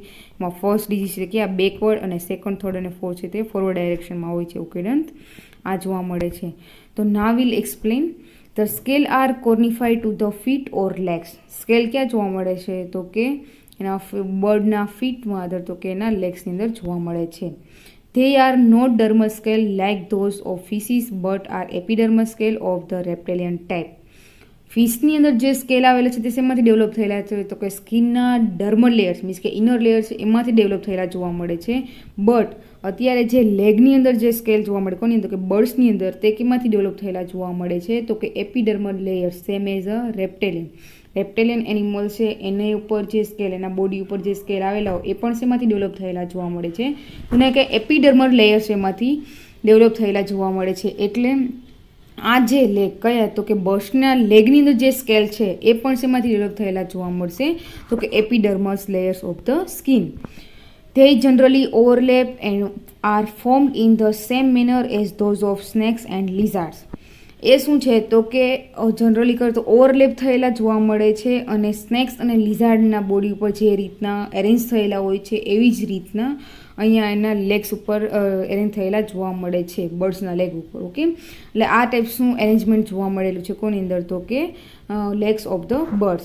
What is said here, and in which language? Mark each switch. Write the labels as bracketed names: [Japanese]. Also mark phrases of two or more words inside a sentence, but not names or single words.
[Gujarati] એમાં [English] first disease [Gujarati] છે કે આ બેકવર્ડ અને સેકન્ડ, થર્ડ અને ફોર્થ છે તે [English] forward directionમાં [Gujarati] હોય છે. [English] okay done. [Gujarati] આ જોવા મળે છે. [English] તો ના will explain the scale are cornified to the feet or legs. [Gujarati] સ્કેલ ક્યાં જોવા મળે છે તો કે એના બર્ડના ફીટમાં અધર તો કે એના લેગ્સની અંદર જોવા મળે છે. [English] They are not dermal scale like those of fishes but are epidermal scale of the reptilian type. [Gujarati] ફિશની અંદર જે સ્કેલ આવેલા છે તે શેમાંથી ડેવલપ થયેલા છે તો કે સ્કિનના [English] dermal layers [Gujarati] મીન્સ કે [English] inner layer [Gujarati] છે એમાંથી ડેવલપ થયેલા જોવા મળે છે. બટ અત્યારે જે લેગની અંદર જે સ્કેલ જોવા મળે કોની અંદર કે બર્ડ્સની અંદર તે કેમાંથી ડેવલપ થયેલા જોવા મળે છે તો કે [English] epidermal layer same as a reptilian. reptilian animal [Gujarati] છે એને ઉપર જે સ્કેલ એના બોડી ઉપર જે સ્કેલ આવેલા હોય એ પણ શેમાંથી ડેવલપ થયેલા જોવા મળે છે અને કે [English] epidermal layer [Gujarati] છે એમાંથી ડેવલપ થયેલા જોવા મળે છે. એટલે આ જે લેગ કયા તો કે બર્ડ્સના લેગની અંદર જે સ્કેલ છે એ પણ શેમાંથી ડેવલપ થયેલા જોવા મળશે તો કે [English] epidermis layers of the skin. They generally overlap and are formed in the same manner as those of snakes and lizards. [Gujarati] એ શું છે તો કે જનરલી કરતો ઓવરલેપ થયેલા જોવા મળે છે અને સ્નેક્સ અને લિઝાર્ડના બોડી ઉપર જે રીતના એરેન્જ થયેલા હોય છે એવી જ રીતના અહીંયા એના લેગ્સ ઉપર એરેન્જ થયેલા જોવા મળે છે બર્ડ્સના લેગ ઉપર. ઓકે, એટલે આ ટાઈપ્સનું એરેન્જમેન્ટ જોવા મળેલું છે કોની અંદર તો કે [English] legs of the birds.